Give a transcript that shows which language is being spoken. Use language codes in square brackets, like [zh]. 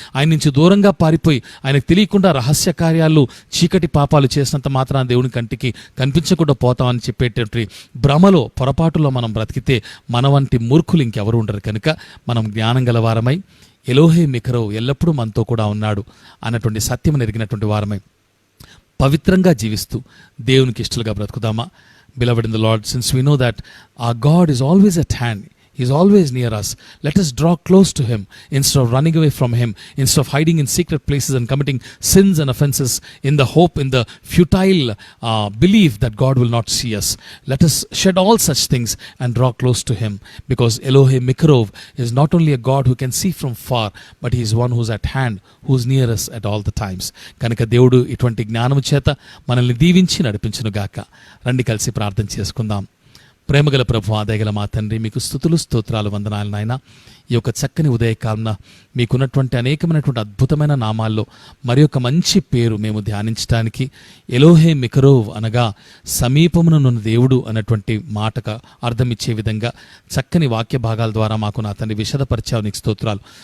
[te] ఆయన నుంచి దూరంగా పారిపోయి ఆయనకు తెలియకుండా రహస్య కార్యాలు, చీకటి పాపాలు చేసినంత మాత్రాన దేవుని కంటికి కనిపించకుండా పోతామని చెప్పేటటువంటి భ్రమలో, పొరపాటులో మనం బ్రతికితే మన వంటి మూర్ఖులు ఇంకెవరు ఉండరు. కనుక మనం జ్ఞానం గలవారమై ఎలోహే మికరో ఎల్లప్పుడూ మనతో కూడా ఉన్నాడు అన్నటువంటి సత్యం ఎరిగినటువంటి వారమై పవిత్రంగా జీవిస్తూ దేవునికి ఇష్టలుగా బ్రతుకుదామా? [en] Beloved in the Lord, since we know that our God is always at hand, He is always near us, let us draw close to Him instead of running away from Him, instead of hiding in secret places and committing sins and offenses in the hope, in the futile belief that God will not see us. Let us shed all such things and draw close to Him, because Elohim Mikarov is not only a God who can see from far, but He is one who is at hand, who is near us at all the times. [te] కనుక దేవుడు ఇటువంటి జ్ఞానము చేత మనల్ని దీవించి నడిపించును గాక. రండి కలిసి ప్రార్థన చేసుకుందాం. ప్రేమగల ప్రభు, దయగల మా తండ్రి, మీకు స్తుతులు స్తోత్రాలు వందనాలు నాయన. ఈ యొక్క చక్కని ఉదయకాలన మీకున్నటువంటి అనేకమైనటువంటి అద్భుతమైన నామాల్లో మరి ఒక మంచి పేరు మేము ధ్యానించడానికి, ఎలోహే మికరోవ్ అనగా సమీపమునున్న దేవుడు అన్నటువంటి మాటకు అర్థమిచ్చే విధంగా చక్కని వాక్య భాగాల ద్వారా మాకు నా తండ్రి విశదపరిచావు. నీకు స్తోత్రాలు.